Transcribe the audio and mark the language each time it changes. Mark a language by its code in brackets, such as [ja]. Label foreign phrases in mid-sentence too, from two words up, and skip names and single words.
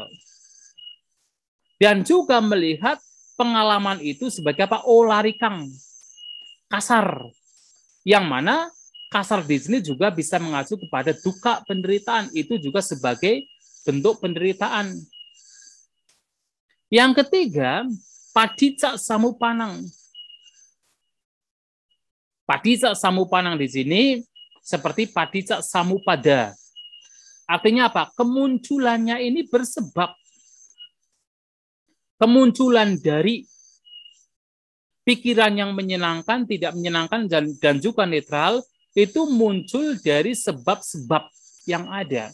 [id] Dan juga melihat pengalaman itu sebagai apa? Olarikang, kasar. Yang mana kasar di sini juga bisa mengacu kepada duka, penderitaan. Itu juga sebagai bentuk penderitaan. Yang ketiga, [pi] padicca samupanang. Padicca samupanang [id] di sini seperti [pi] padicca samupada. [id] Artinya apa? Kemunculannya ini bersebab. Kemunculan dari pikiran yang menyenangkan, tidak menyenangkan, dan juga netral, itu muncul dari sebab-sebab yang ada.